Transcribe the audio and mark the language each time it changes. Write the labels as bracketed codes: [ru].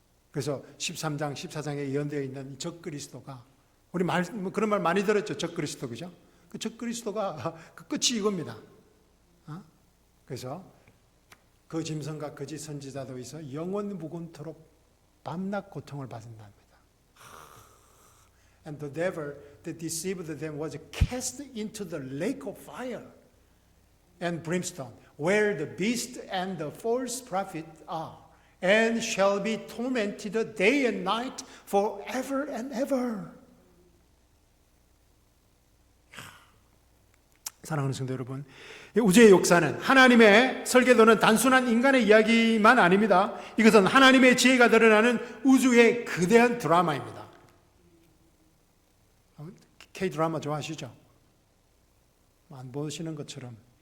[ko] 그래서 13장, 14장에 예언되어 있는 적 그리스도가, 우리 그런 말 많이 들었죠. 적 그리스도, 그죠? 그 적 그리스도가 그 끝이 이겁니다. 그래서 그 짐승과 거짓 선지자도 있어 영원 무궁토록 밤낮 고통을 받는답니다. [en] And the devil that deceived them was cast into the lake of fire and brimstone, where the beast and the false prophet are, and shall be tormented day and night forever and ever. [ko] 사랑하는 성도 여러분, 우주의 역사는, 하나님의 설계도는 단순한 인간의 이야기만 아닙니다. 이것은 하나님의 지혜가 드러나는 우주의 거대한 드라마입니다. K-드라마 좋아하시죠? 안 보시는 것처럼.